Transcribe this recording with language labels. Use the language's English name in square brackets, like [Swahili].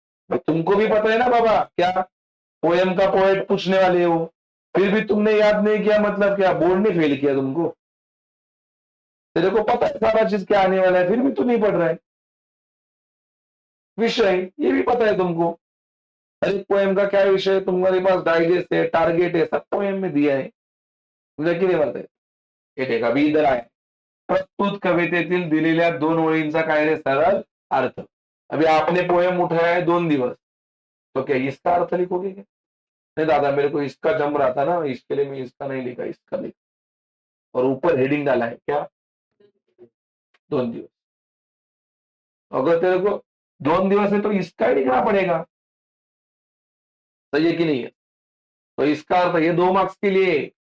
[Hindi] तो तुमको भी पता है ना बाबा, क्या पोएम का पोएट पूछने वाले हो, फिर भी तुमने याद नहीं किया, मतलब क्या बोर्ड ने फेल किया तुमको, तेरे को पता है सारा चीज क्या आने वाला है, फिर भी तू नहीं पढ़ रहा है। विषय ये भी पता है तुमको, हर एक पोएम का क्या विषय है, तुम्हारे पास डाइजेस्ट है, टारगेट है, सब पोएम में दिया है, तुझे किती बात है। [Marathi] हे [Hindi] देखा अभी इधर [Marathi] आहे, प्रस्तुत कवितेतील दिलेल्या 2 ओळींचा काय रे सरळ अर्थ। [Hindi] अभी आपने पोएम उठाया है 2 दिवस, तो क्या इसका अर्थ लिखोगे क्या, नहीं दादा मेरे को इसका जम रहा था ना, इसके लिए मैं इसका नहीं लिखा, इसका लिखा, और ऊपर हेडिंग डाला है क्या, 2 दिवस। अगर तेरे को 2 दिवस है तो इसका ही लिखना पड़ेगा, सही है कि नहीं है। तो इसका अर्थ ये 2 मार्क्स के लिए,